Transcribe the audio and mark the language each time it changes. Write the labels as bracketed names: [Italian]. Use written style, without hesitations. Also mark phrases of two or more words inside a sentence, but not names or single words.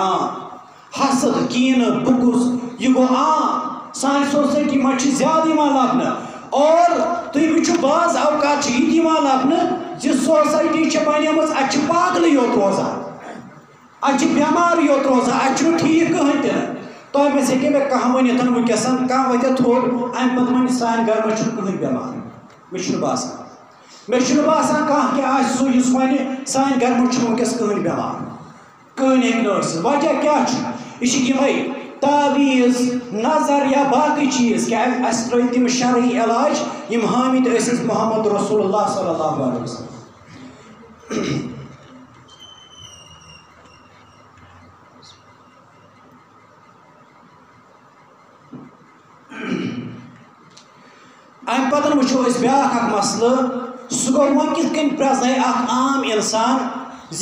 [Kashmiri] عام حسد کیٖنہٕ بُغض یہِ گوٚو عام سانہِ سوسایٹی منٛز چھِ زیادٕ یِوان لبنہٕ اور تُہۍ وٕچھِو بعض اوقات چھِ یہِ تہِ یِوان لبنہٕ زِ سوسایٹی چھِ بنیمٕژ اتہِ چھِ پاگلٕے یوت روزان اتہِ چھِ بٮ۪مارٕے یوت روزان اتہِ چھُنہٕ ٹھیٖک کٕہٕنۍ تہِ نہٕ تۄہہِ منٛز ہیٚکہِ مےٚ کانٛہہ ؤنِتھ وٕنکٮ۪س کانٛہہ وَتھِ تھوٚد امہِ پتہٕ وَنہِ سانہِ گرٕ منٛز چھُنہٕ کٕہٕنۍ بٮ۪مار مےٚ چھُنہٕ باسان کانٛہہ کیٚنٛہہ آسہِ سُہ یُس وَنہِ سانہِ گرٕ منٛز چھُنہٕ وٕنکٮ۪س کٕہٕنۍ بٮ۪مار کٕہٕنۍ ہیٚکہِ نہٕ ٲسِتھ وجہ کیٛاہ چھُ یہِ چھِ یِمے تعویٖز نظر یا باقٕے چیٖز کیٛازِ اَسہِ ترٛٲے تِم شرعی علاج یِم حٲمِد ٲسۍ اَسہِ [Arabic] محمد رسول اللہ صلی اللہ علیہ وسلم [Kashmiri] امہِ پتہٕ وٕچھو أسۍ بیٛاکھ اکھ مسلہٕ سُہ گوٚو وۄنۍ کِتھ کٔنۍ پرٛزنٲے اکھ عام اِنسان زِ